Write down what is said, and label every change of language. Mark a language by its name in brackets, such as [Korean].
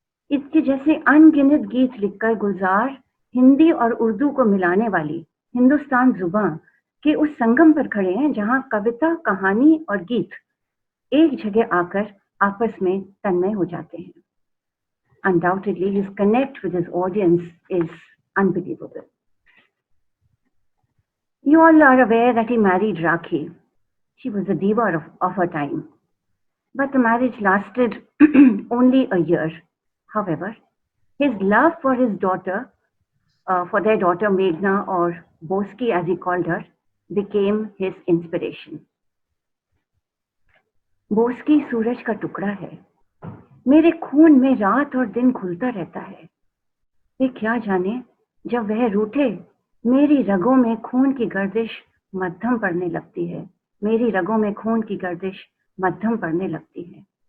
[Hindi] इसके जैसे अनगिनत गीत लिखकर गुलजार हिंदी और उर्दू को मिलाने वाली हिंदुस्तान जुबान के उस संगम पर खड़े हैं जहां कविता, कहानी और गीत एक जगह आकर आपस में तन्मय हो जाते हैं। [English] Undoubtedly, his connect with his audience is unbelievable. You all are aware that he married Rakhi. She was a diva of her time. But the marriage lasted only a year. However, his love for his daughter, for their daughter Meghna, or Boski as he called her, became his inspiration. [Hindi] Boski सूरज का टुकड़ा है, मेरे खून में रात और दिन घुलता रहता है। वे क्या जाने, जब वह रूठे मेरी रगों में खून की गर्दिश मध्यम पड़ने लगती है, मेरी रगों में खून की गर्दिश मध्यम पड़ने लगती है।